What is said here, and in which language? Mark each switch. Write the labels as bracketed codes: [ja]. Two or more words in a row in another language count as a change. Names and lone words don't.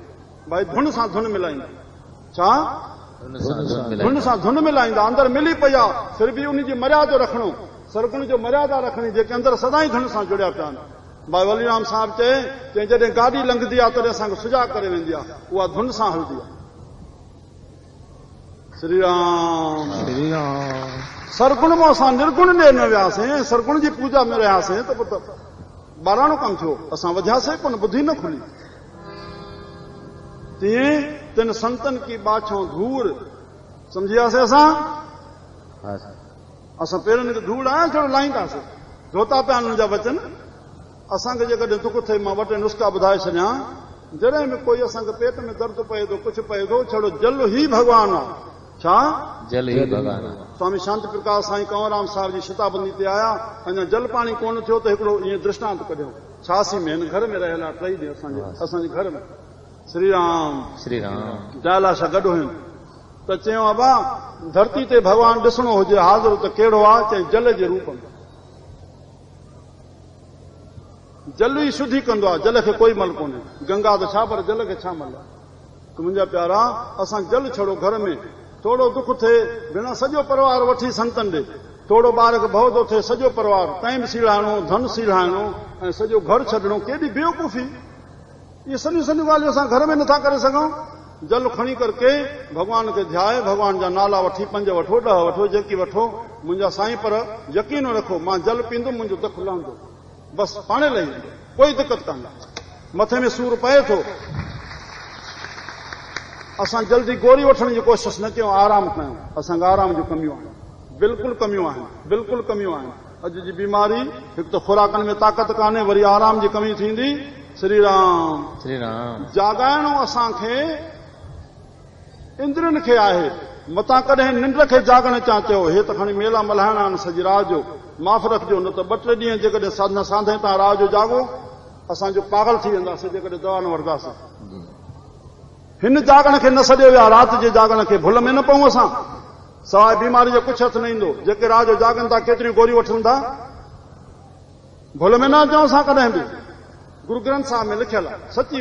[sd] भाई धुन सां धुन मिलाईंदा छा धुन सां धुन मिलाईंदा अंदरि मिली पई आहे फिर बि उनजी मर्यादा रखणो सरगुण जो मर्यादा रखणी जेके अंदरि सदाई धुन सां जुड़िया पिया आहिनि। भाई वलीराम साहिब चए जॾहिं गाॾी लंघंदी आहे तॾहिं असांखे सुजाॻ करे वेंदी आहे उहा धुन सां हलंदी आहे। श्री राम श्री राम। सरगुण मां असां निर्गुण ॾे न वियासीं सरगुण जी पूजा में रहियासीं त पोइ ॿाराणो कमु थियो। असां वधियासीं कोन बुद्धि न खुली। तीअं तिन संतनि की बाछो धूड़ सम्झियासीं असां पेरनि खे धूड़ आया छो लाहींदासीं धोता पिया हुननि जा वचन। असांखे जेकॾहिं दुख थिए मां ॿ टे नुस्ख़ा ॿुधाए छॾियां। जॾहिं बि कोई असांखे पेट में दर्द पए थो कुझु पए थो छड़ो जल ई भॻवानु आहे। छा जल ई भॻवानु आहे। स्वामी शांति प्रकाश साईं कंवरराम साहिब जी शताबंदी ते आया अञा जल पाणी कोन थियो त हिकिड़ो ईअं दृष्टांत कढियो। 86 में घर में रहला 3 ॾींहं असांजे घर में श्री राम दयाला सां गॾु हुयूं त चयो अबा धरती ते भॻवान ॾिसणो हुजे हाज़िर त कहिड़ो आहे चई जल जे रूप में जल ई शुद्धि कंदो आहे जल खे कोई मल कोन्हे गंगा त छा पर जल खे छा मल आहे त मुंहिंजा प्यारा असां जल छड़ो घर में थोरो दुख थिए बिना सॼो परिवार वठी संतनि ॾे थोरो ॿार खे भउ थो थिए सॼो परिवार टाइम सीड़ाइणो धन सीड़ाइणो ऐं सॼो घर छॾणो केॾी बेवकूफ़ी इहे सॼियूं ॻाल्हियूं असां घर में नथा करे सघूं जल खणी करके भॻवान खे ध्याए भॻवान जा नाला वठी 5 वठो 10 वठो जेकी वठो मुंहिंजा साईं पर यकीन रखो मां जल पींदुमि मुंहिंजो दुख लहंदो बसि पाणे लही कोई दिक़त कान्हे मथे में सूर पए थो असां जल्दी गोरी वठण जी कोशिशि न कयूं आराम कयूं असांखे आराम जूं कमियूं आहिनि बिल्कुलु कमियूं आहिनि अॼु जी बीमारी हिकु त खुराकनि में ताक़त कान्हे वरी आराम जी कमी थींदी श्री राम जाॻाइणो असांखे इंद्रनि खे आहे मतां कॾहिं निंड खे जाॻण चा चयो हे त खणी मेला मल्हाइणा आहिनि सॼी रात जो माफ़ रखिजो न त 2-3 ॾींहं जेकॾहिं साधना साधे तव्हां रात जो जाॻो असांजो पागल थी वेंदासीं जेकॾहिं दवा न वठंदासीं हिन जाॻण खे न सॼो विया राति जे जाॻण खे भुल में न पऊं असां सवाइ बीमारी जो कुझु हथु न ईंदो जेके रात जो जाॻनि था केतिरियूं गोरियूं वठनि था भुल में न अचूं असां कॾहिं बि गुरु ग्रंथ साहिब में लिखियल आहे सची